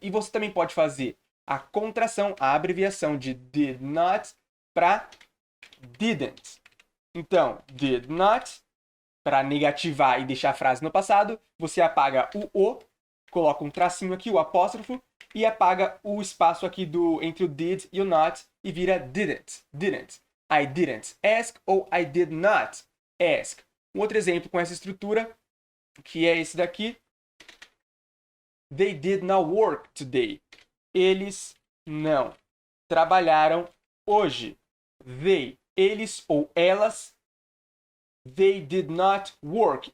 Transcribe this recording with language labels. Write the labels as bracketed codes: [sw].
[pt] E você também pode fazer a contração, a abreviação de did not para didn't. Então, did not, para negativar e deixar a frase no passado, você apaga o, coloca um tracinho aqui, o apóstrofo, e apaga o espaço aqui entre o did e o not, e vira didn't. Didn't. [en] I didn't ask ou I did not ask. [pt] Um outro exemplo com essa estrutura, que é esse daqui. [en] They did not work today. [pt] Eles não trabalharam hoje. [en] They, [pt] eles ou elas. [en] They did not work.